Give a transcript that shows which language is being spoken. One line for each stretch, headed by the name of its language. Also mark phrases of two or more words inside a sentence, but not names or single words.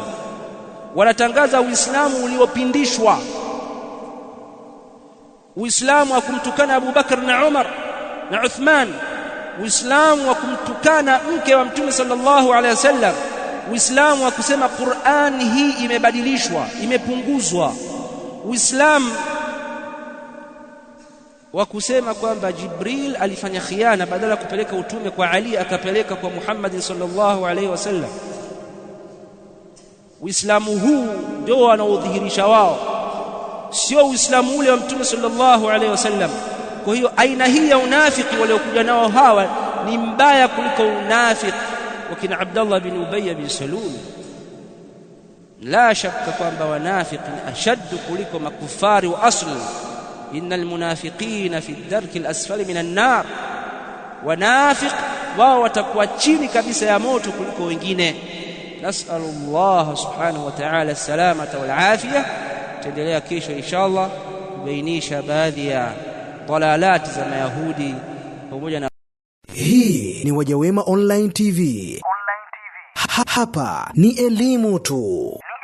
Swahili: Wanatangaza Uislamu uliopindishwa, Uislamu wa kumtukana Abu Bakr na Umar na Uthman, Uislamu wa kumtukana mke wa Mtume
Arabic: صلى الله عليه وسلم,
Swahili: Uislamu wa kusema Qur'an hii imebadilishwa, imepunguzwa, Uislamu wa kusema kwamba Jibril alifanya khiana, badala kupeleka utume kwa Ali akapeleka kwa Muhammad
Arabic: صلى الله عليه وسلم.
Swahili: Uislamu huu ndio wanaodhihirisha wao, sio Uislamu ule wa Mtume
Arabic: صلى الله عليه وسلم.
Swahili: Kwa hiyo aina hii ya unafiki waliokuja nao hawa ni mbaya kuliko unafiki wakina Abdullah bin Ubay bin Salul.
Arabic: لا شك
Swahili: kwamba wanafiki ashaddu kuliko makufari wa asli.
Arabic: إن المنافقين في الدرك الأسفل من النار,
Swahili: wanafiq wao watakuwa chini kabisa ya moto kuliko wengine.
Arabic: نسأل الله سبحانه وتعالى السلامة والعافية.
Swahili: Tuendelea kesho inshallah kubainisha baadhi ya dalalati za Mayahudi pamoja na. Hii ni Wajawema Online TV. Hapa ni elimu tu.